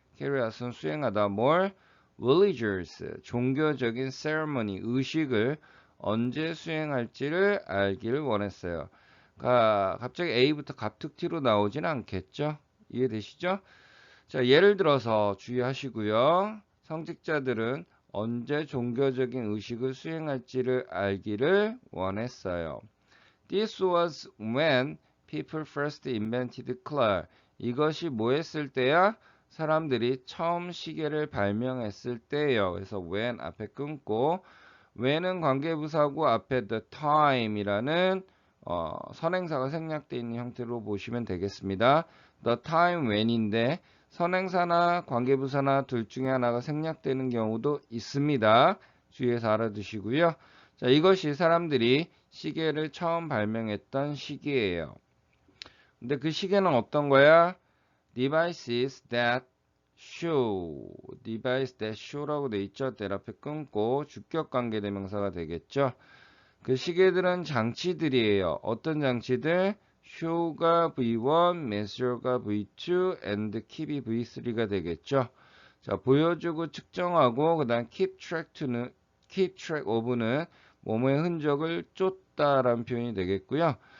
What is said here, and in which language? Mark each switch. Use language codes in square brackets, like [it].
[ko] carry out은 수행하다. 뭘? religious, 종교적인 ceremony, 의식을 언제 수행할지를 알기를 원했어요. 갑자기 A부터 갑툭튀로 나오진 않겠죠? 이해되시죠? 자, 예를 들어서 주의하시고요. 성직자들은 언제 종교적인 의식을 수행할지를 알기를 원했어요. [en] This was when people first invented clock. [ko] 이것이 뭐 했을 때야? 사람들이 처음 시계를 발명했을 때예요. 그래서 when 앞에 끊고 when은 관계부사고 앞에 the time이라는 선행사가 생략되어 있는 형태로 보시면 되겠습니다. The time when인데 선행사나 관계부사나 둘 중에 하나가 생략되는 경우도 있습니다. 주의해서 알아두시고요. 자, 이것이 사람들이 시계를 처음 발명했던 시기예요. 근데 그 시계는 어떤 거야? [en] Devices that show. Device that show [ko] 라고 돼 있죠. that 앞에 끊고 주격 관계 대명사가 되겠죠. 그 시계들은 장치들이에요. 어떤 장치들? show가 V1, measure가 V2, and keep이 V3가 되겠죠. 자, 보여주고 측정하고 그다음 [en] keep track of [ko] 는 뭐뭐의 흔적을 쫓다라는 표현이 되겠고요.